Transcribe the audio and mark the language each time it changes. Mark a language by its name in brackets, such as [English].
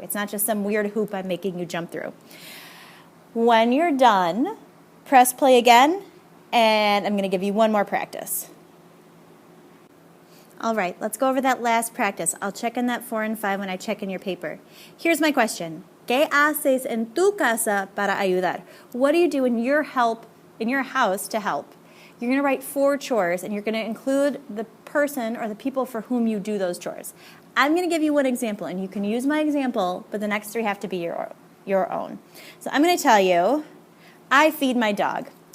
[English] It's not just some weird hoop I'm making you jump through. When you're done, press play again, and I'm going to give you one more practice. All right, let's go over that last practice. I'll check in that 4 and 5 when I check in your paper. Here's my question. [Spanish] ¿Qué haces en tu casa para ayudar? [English] What do you do in your house to help? You're going to write 4 chores, and you're going to include the person or the people for whom you do those chores. I'm going to give you one example, and you can use my example, but the next 3 have to be your own. So I'm going to tell you, I feed my dog.